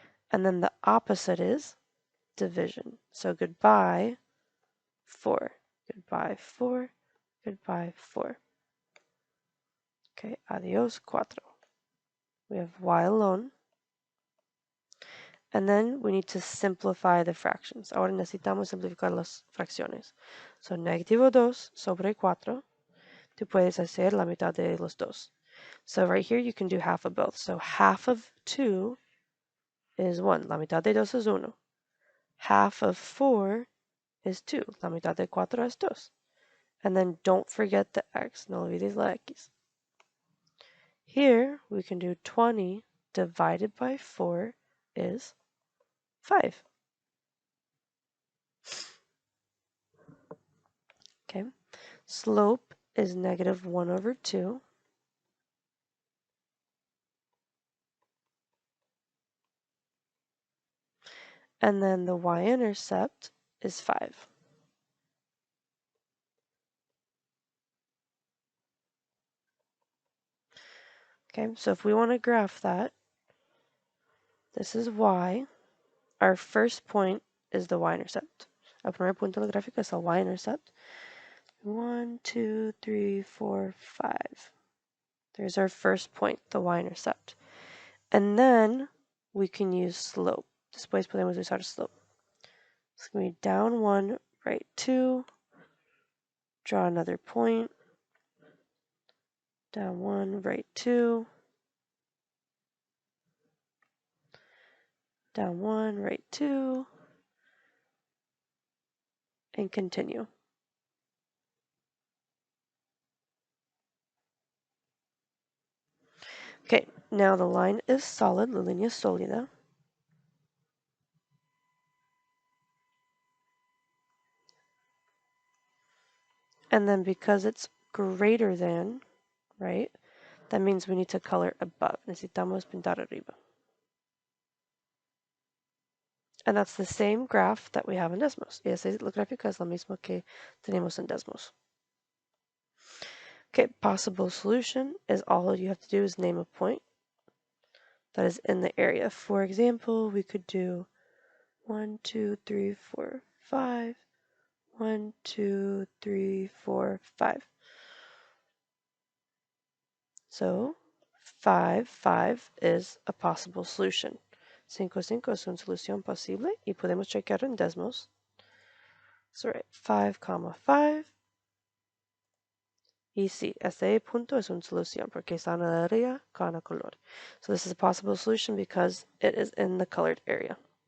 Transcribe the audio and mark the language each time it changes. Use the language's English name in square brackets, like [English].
[English] And then the opposite is division. So goodbye, 4. Goodbye, 4. Goodbye, 4. Okay, adios, 4. We have y alone. And then we need to simplify the fractions. [Spanish] Ahora necesitamos simplificar las fracciones. So, negativo 2 sobre 4. Tú puedes hacer la mitad de los dos. [English] So, right here you can do half of both. So, half of 2 is 1. [Spanish] La mitad de 2 es 1. [English] Half of 4 is 2. [Spanish] La mitad de 4 es 2. [English] And then don't forget the x. [Spanish] No olvides la x. [English] Here we can do 20 divided by 4 is 5. Okay. Slope is negative 1 over 2. And then the y-intercept is 5. Okay, so if we want to graph that, this is y. Our first point is the y-intercept. [Spanish] El primer punto del gráfico es el y-intercept. [English] 1, 2, 3, 4, 5. There's our first point, the y-intercept. And then we can use slope. [Spanish] Después podemos usar slope. [English] It's going to be down 1, right 2. Draw another point. Down 1, right 2. Down 1, right 2. And continue. Okay, now the line is solid, [Spanish] la línea es sólida. [English] And then because it's greater than, right, that means we need to color above. [Spanish] Necesitamos pintar arriba. [English] And that's the same graph that we have in Desmos. [Spanish] Y ese gráfico es lo mismo que tenemos en Desmos. [English] Okay, possible solution is all you have to do is name a point that is in the area. For example, we could do 1, 2, 3, 4, 5. 1, 2, 3, 4, 5. So 5, 5 is a possible solution. [Spanish] 5, 5 es una solución posible y podemos checar en Desmos. [English] So right, 5, 5. [Spanish] Y sí, este punto es una solución porque está en el área con el color. [English] So this is a possible solution because it is in the colored area.